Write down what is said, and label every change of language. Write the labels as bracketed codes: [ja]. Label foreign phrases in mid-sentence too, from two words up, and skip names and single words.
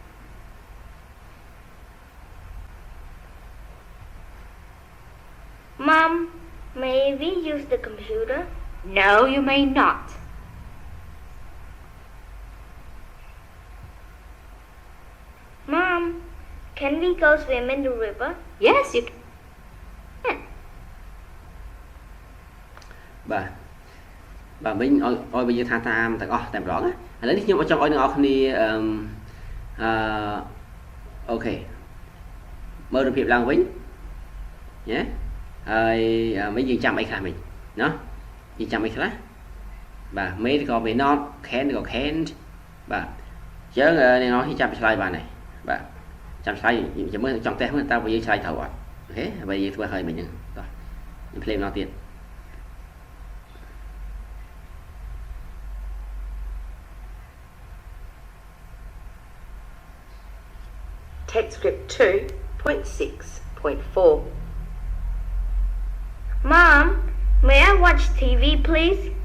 [en] Mom, may we use the computer? No, you may not. Mom, can we go swim in the river? Yes, you can. [km] បាទមិញឲ្យយើងថាតាមទាំងអស់តែម្ដងណាឥឡូវនេះខ្ញុំចង់ឲ្យអ្នកនរគ្នាអូខេ មើលរូបភាពឡើងវិញញ៉េហើយមិញយើងចាំអីខ្លះមិញណាយើងចាំអីខ្លះបាទ may ក៏ [en] may not can [km] ក៏ can't បាទអញ្ចឹងអ្នកនរគ្នាចាំឆ្លើយបានហើយបាទចាំឆ្លើយចាំមើលចង់តេស្តមើលតើយើងឆ្លើយត្រូវអត់អូខេហើយយើងធ្វើហើយមិញហ្នឹងតោះខ្ញុំភ្លេចម្ដងទៀត [en] Text script 2.6.4. Mom, may I watch TV, please?